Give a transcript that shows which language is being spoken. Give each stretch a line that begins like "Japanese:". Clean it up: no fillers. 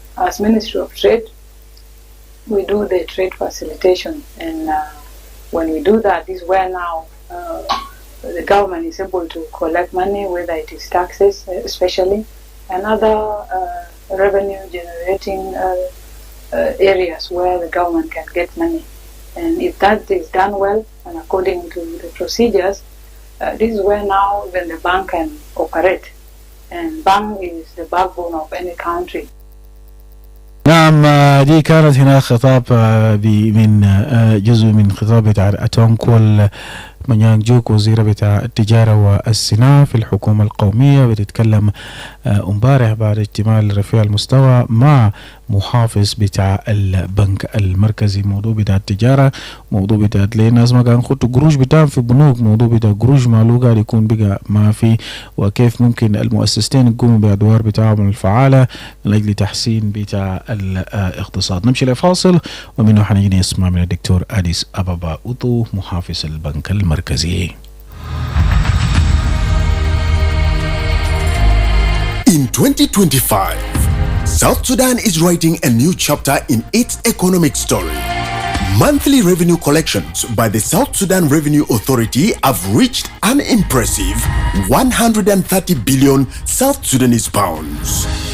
English: As Ministry of Trade, we do the trade facilitation, and when we do that, this is where now the government is able to collect money, whether it is taxes especially, and other revenue generating areas where the government can get money. And if that is done well and according to the procedures, this is where now even the bank can operate. And bank is the backbone of any country.
Arabic: نعم، دي كانت هنا خطاب من جزء من خطاب بتاع أتونكول منيان جوك وزيرة بتاع التجارة والصناعة في الحكومة القومية، بتتكلم امبارح بعد اجتماع رفيع المستوى مع محافظ بتاع البنك المركزي. موضوع بتاع التجارة، موضوع بتاع الناس ما كان خطوا قروش بتاعهم في بنوك، موضوع بتاع قروش مالو قاعد يكون بقى ما في، وكيف ممكن المؤسستين يقوموا بأدوار بتاعهم الفعالة من أجل تحسين بتاع الاقتصاد. نمشي لفاصل ومنه حنيجي نسمع من الدكتور أديس أبابا أوتو محافظ البنك المركزي.
English: In 2025, South Sudan is writing a new chapter in its economic story. Monthly revenue collections by the South Sudan Revenue Authority have reached an impressive 130 billion South Sudanese pounds.